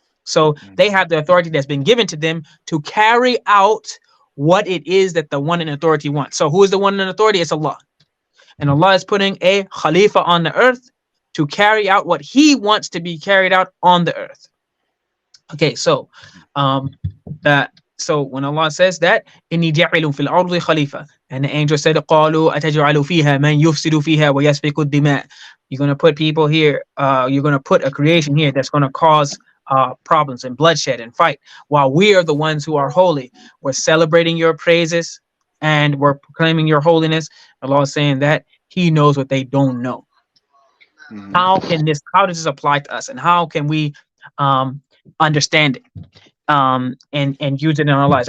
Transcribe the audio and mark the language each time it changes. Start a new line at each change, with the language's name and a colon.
English: So they have the authority that's been given to them to carry out what it is that the one in authority wants. So who is the one in authority? It's Allah. And Allah is putting a Khalifa on the earth to carry out what He wants to be carried out on the earth. Okay, so so when Allah says that,
Arabic: إِنِّي جَعِلٌ فِي الْأَرْضِ خَلِيفَةً,
English: and the angel said,
Arabic: قَالُوا أَتَجْعَلُ فِيهَا مَنْ يُفْسِدُ فِيهَا وَيَسْفِكُ الدِّمَاءَ.
English: You're going to put people here, you're going to put a creation here that's going to cause problems and bloodshed and fight, while we are the ones who are holy. We're celebrating your praises and we're proclaiming your holiness. Allah is saying that He knows what they don't know. How does this apply to us, and how can we understand it and use it in our lives?